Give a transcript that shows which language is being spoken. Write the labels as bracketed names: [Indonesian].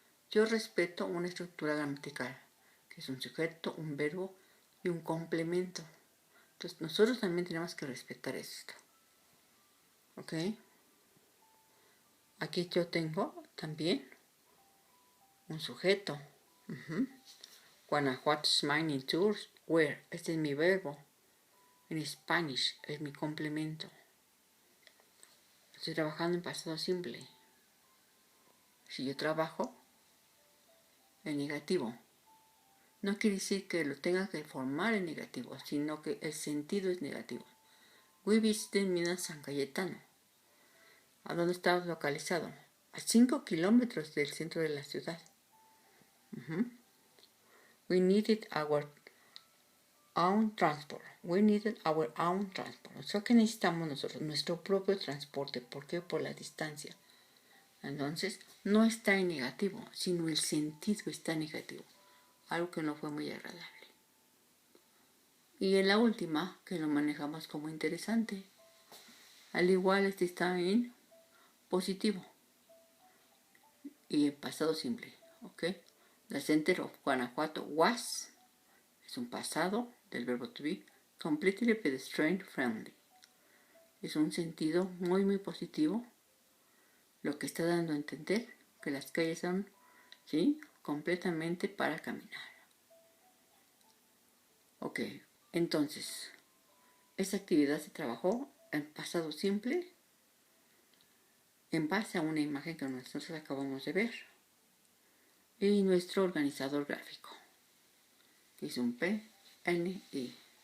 [Spanish] Yo respeto una estructura gramatical, que es un sujeto, un verbo y un complemento. Entonces nosotros también tenemos que respetar esto. ¿Ok? Aquí yo tengo también un sujeto. [English] Guanajuato's mining tours were. [Spanish] Este es mi verbo. En Spanish es mi complemento. Estoy trabajando en pasado simple. Si yo trabajo en negativo, no quiere decir que lo tenga que formar en negativo, sino que el sentido es negativo. [English] We visited [Spanish] Minas San Cayetano. ¿A dónde estaba localizado? A 5 kilómetros del centro de la ciudad. [English] We needed our own transport. We needed our own transport. [Spanish] O sea que necesitamos nosotros nuestro propio transporte. ¿Por qué? Por la distancia. Entonces, no está en negativo, sino el sentido está en negativo. Algo que no fue muy agradable. Y en la última, que lo manejamos como interesante, Al igual este está en positivo y en pasado simple. ¿Ok? [English] The center of Guanajuato was [Spanish] es un pasado del verbo [English] to be, completely pedestrian friendly. [Spanish] Es un sentido muy positivo, lo que está dando a entender que las calles son, ¿sí?, completamente para caminar. Ok, entonces, esta actividad se trabajó en pasado simple en base a una imagen que nosotros acabamos de ver y nuestro organizador gráfico, que es un PNI.